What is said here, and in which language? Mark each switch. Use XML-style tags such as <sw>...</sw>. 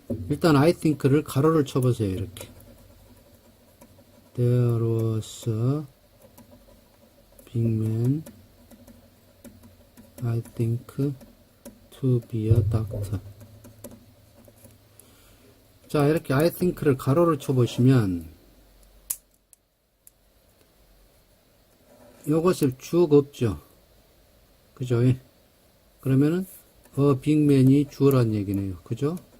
<ko>일단</ko> <en>I think</en> <ko>를 가로를 쳐보세요. 이렇게</ko> <en>There was a big man I think to be a doctor.</en> <ko>자, 이렇게</ko> <en>I think</en> <ko>를 가로를 쳐보시면 요것에 주어가 없죠. 그죠? 그러면은 빅맨이 주어란 얘기네요. 그죠?</ko>